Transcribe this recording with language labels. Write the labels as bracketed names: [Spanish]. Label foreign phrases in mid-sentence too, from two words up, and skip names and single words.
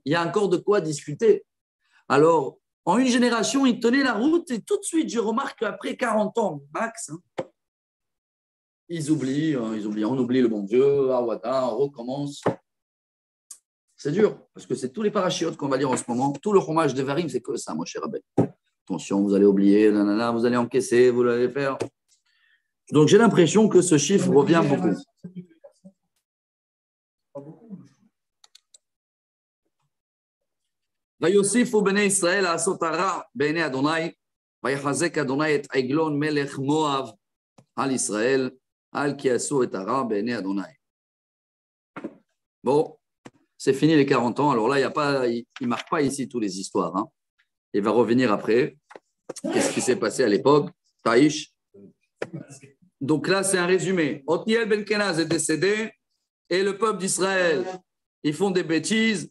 [French] Il y a encore de quoi discuter. Alors, en une génération, ils tenaient la route et tout de suite, je remarque qu'après 40 ans, max, ils oublient, on oublie le bon Dieu, on recommence. C'est dur, parce que c'est tous les parachiotes qu'on va lire en ce moment. Tout le fromage de Varim, c'est que ça, mon cher Rabbi. Attention, vous allez oublier, vous allez encaisser, vous allez faire. Donc, j'ai l'impression que ce chiffre revient beaucoup. [Hebrew] ויוסיפו בני ישראל לעשות הרע בעיני אדוני, ויחזק אדוני את עגלון מלך מואב על ישראל, על כי עשו את הרע בעיני אדוני. [French] Bon, c'est fini les 40 ans. Alors là, il ne marque pas ici toutes les histoires. Il va revenir après. Qu'est-ce qui s'est passé à l'époque? Taïch. Donc là, c'est un résumé. Othniel Ben Kenaz est décédé et le peuple d'Israël, ils font des bêtises.